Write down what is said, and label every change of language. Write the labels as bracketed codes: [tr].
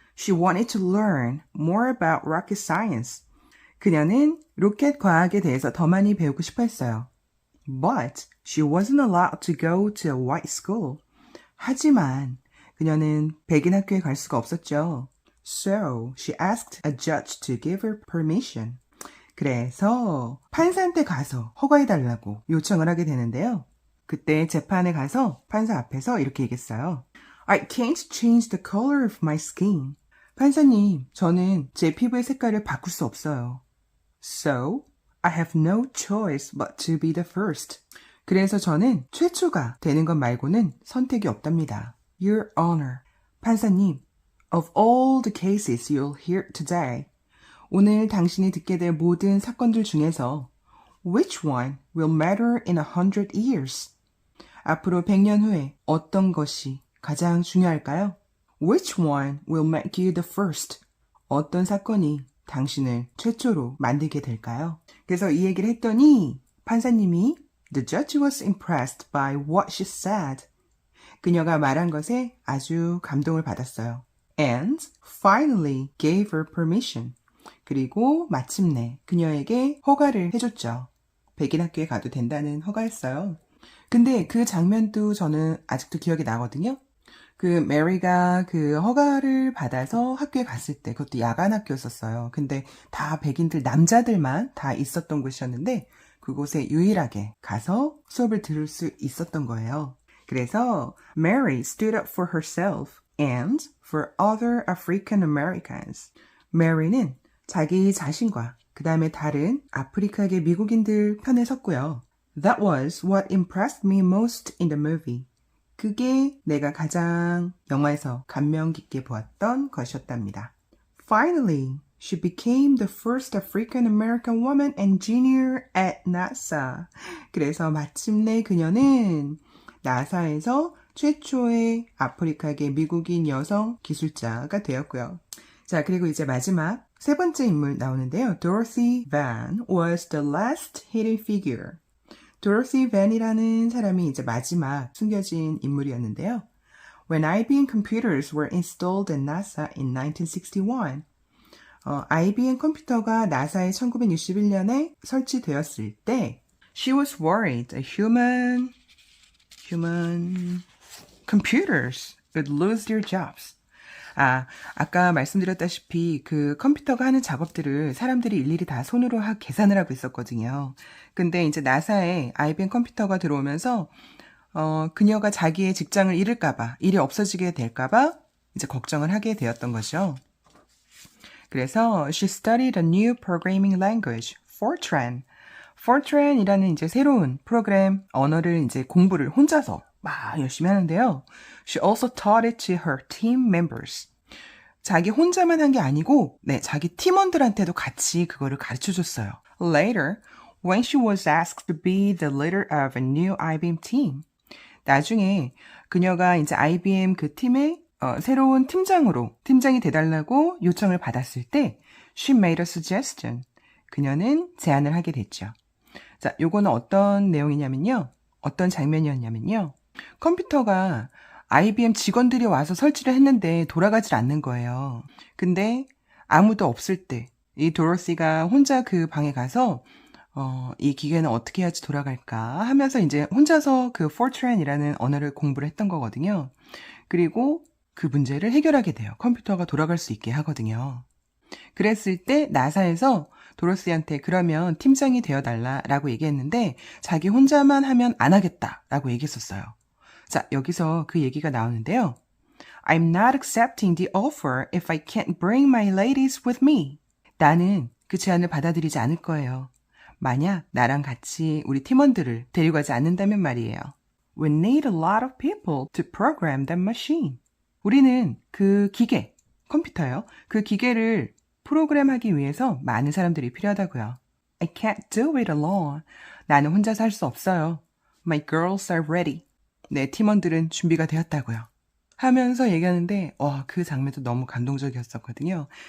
[en] She wanted to learn more about rocket science. [ko] 그녀는 로켓 과학에 대해서 더 많이 배우고 싶어 했어요. [en] But she wasn't allowed to go to a white school. [ko] 하지만 그녀는 백인 학교에 갈 수가 없었죠. [en] So she asked a judge to give her permission. [ko] 그래서 판사한테 가서 허가해달라고 요청을 하게 되는데요. 그때 재판에 가서 판사 앞에서 이렇게 얘기했어요. [en] I can't change the color of my skin. [ko] 판사님, 저는 제 피부의 색깔을 바꿀 수 없어요. [en] So, I have no choice but to be the first. [ko] 그래서 저는 최초가 되는 것 말고는 선택이 없답니다. [en] Your Honor. [ko] 판사님, [en] of all the cases you'll hear today, [ko] 오늘 당신이 듣게 될 모든 사건들 중에서 [en] which one will matter in 100 years? [ko] 앞으로 100년 후에 어떤 것이 가장 중요할까요? [en] Which one will make you the first? [ko] 어떤 사건이 당신을 최초로 만들게 될까요? 그래서 이 얘기를 했더니 판사님이 [en] The judge was impressed by what she said. [ko] 그녀가 말한 것에 아주 감동을 받았어요. [en] And finally gave her permission. [ko] 그리고 마침내 그녀에게 허가를 해줬죠. 백인 학교에 가도 된다는 허가였어요. 근데 그 장면도 저는 아직도 기억이 나거든요. 그 메리가 그 허가를 받아서 학교에 갔을 때 그것도 야간 학교였었어요. 근데 다 백인들 남자들만 다 있었던 곳이었는데 그곳에 유일하게 가서 수업을 들을 수 있었던 거예요. 그래서 [en] Mary stood up for herself and for other African Americans. [ko] Mary는 자기 자신과 그 다음에 다른 아프리카계 미국인들 편에 섰고요. [en] That was what impressed me most in the movie. [ko] 그게 내가 가장 영화에서 감명 깊게 보았던 것이었답니다. [en] Finally, she became the first African American woman engineer at NASA. [ko] 그래서 마침내 그녀는 나사에서 최초의 아프리카계 미국인 여성 기술자가 되었고요. 자, 그리고 이제 마지막 세 번째 인물 나오는데요. [en] Dorothy Van was the last hidden figure. [ko] Dorothy Van이라는 사람이 이제 마지막 숨겨진 인물이었는데요. [en] When IBM computers were installed at NASA in 1961, [ko] IBM 컴퓨터가 나사에 1961년에 설치되었을 때 [en] She was worried that human computers would lose their jobs. [ko] 아까 말씀드렸다시피 그 컴퓨터가 하는 작업들을 사람들이 일일이 다 손으로 계산을 하고 있었거든요. 근데 이제 나사에 IBM 컴퓨터가 들어오면서 그녀가 자기의 직장을 잃을까봐, 일이 없어지게 될까봐 이제 걱정을 하게 되었던 거죠. 그래서 [en] she studied a new programming language, Fortran. [ko] Fortran이라는 이제 새로운 프로그램 언어를 이제 공부를 혼자서 막 열심히 하는데요. [en] She also taught it to her team members. [ko] 자기 혼자만 한 게 아니고, 자기 팀원들한테도 같이 그거를 가르쳐 줬어요. [en] Later, when she was asked to be the leader of a new IBM team. [ko] 나중에 그녀가 이제 IBM 그 팀의 새로운 팀장이 돼달라고 요청을 받았을 때, [en] she made a suggestion. [ko] 그녀는 제안을 하게 됐죠. 자, 요거는 어떤 내용이냐면요. 어떤 장면이었냐면요. 컴퓨터가 IBM 직원들이 와서 설치를 했는데 돌아가질 않는 거예요. 근데 아무도 없을 때 이 도로시가 혼자 그 방에 가서 이 기계는 어떻게 해야지 돌아갈까 하면서 이제 혼자서 그 Fortran이라는 언어를 공부를 했던 거거든요. 그리고 그 문제를 해결하게 돼요. 컴퓨터가 돌아갈 수 있게 하거든요. 그랬을 때 나사에서 도로시한테 그러면 팀장이 되어달라라고 얘기했는데 자기 혼자만 하면 안 하겠다라고 얘기했었어요. 자, 여기서 그 얘기가 나오는데요. [en] I'm not accepting the offer if I can't bring my ladies with me. [ko] 나는 그 제안을 받아들이지 않을 거예요. 만약 나랑 같이 우리 팀원들을 데려가지 않는다면 말이에요. [en] We need a lot of people to program that machine. [ko] 우리는 그 기계, 컴퓨터요. 그 기계를 프로그램하기 위해서 많은 사람들이 필요하다고요. [en] I can't do it alone. [ko] 나는 혼자서 할 수 없어요. [en] My girls are ready. [ko] 내 팀원들은 준비가 되었다고요. 하면서 얘기하는데 그 장면도 너무 감동적이었었거든요.